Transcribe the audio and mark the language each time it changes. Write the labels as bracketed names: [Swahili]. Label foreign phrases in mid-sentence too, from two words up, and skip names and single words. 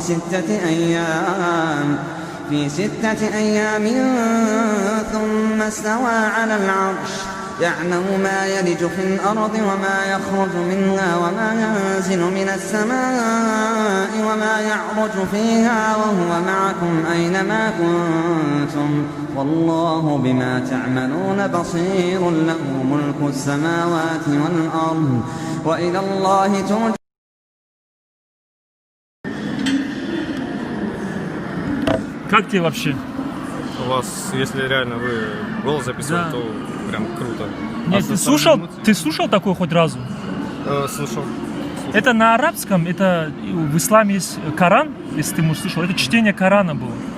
[Arabic] في ستة أيام ثم استوى على العرش يعلم ما يلج في الأرض وما يخرج منها وما ينزل من السماء وما يعرج فيها وهو معكم أينما كنتم والله بما تعملون بصير له ملك السماوات والأرض وإلى الله ترجع. [Russian] Как тебе вообще? У вас, если реально вы голос записывали, Да. то прям круто. Нет, ты слушал такое хоть разу? Слушал. Это на арабском, это в исламе есть Коран, если ты, может, слышал, это чтение Корана было.